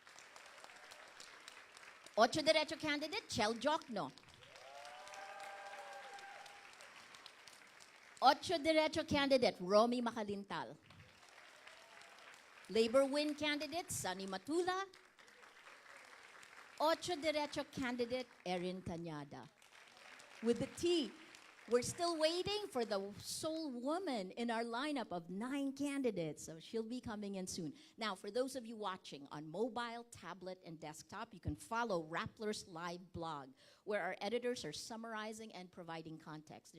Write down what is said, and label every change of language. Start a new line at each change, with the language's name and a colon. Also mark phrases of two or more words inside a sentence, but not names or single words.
English: Ocho Derecho candidate, Chel Diokno. Ocho Derecho candidate, Romy Macalintal. Labor Win candidate, Sonny Matula. Ocho Derecho candidate, Erin Tañada. With the T, we're still waiting for the sole woman in our lineup of 9 candidates, so she'll be coming in soon. Now, for those of you watching on mobile, tablet, and desktop, you can follow Rappler's live blog, where our editors are summarizing and providing context.